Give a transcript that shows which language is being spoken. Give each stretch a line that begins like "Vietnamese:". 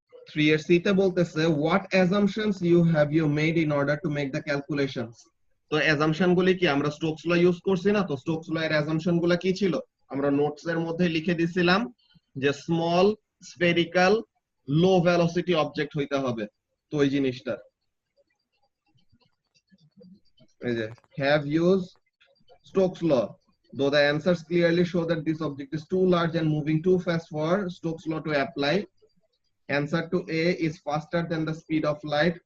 Bangla: 3 এর সি তে বলতেছে
English: what assumptions have you made in order to make the calculations।
Bangla: তো অ্যাজাম্পশন গুলি কি আমরা স্টোকস ল ইউজ করছি না? তো স্টোকস ল এর অ্যাজাম্পশন গুলো কি ছিল? আমরা নোটস এর মধ্যে লিখে দিছিলাম যে স্মল স্ফেরিক্যাল লো ভেলোসিটি অবজেক্ট হইতে হবে। তো ওই জিনিসটা এই যে
English: have used Stokes law, though the answers clearly show that this object is too large and moving too fast for Stokes law to apply. Answer to A is faster than the speed of light.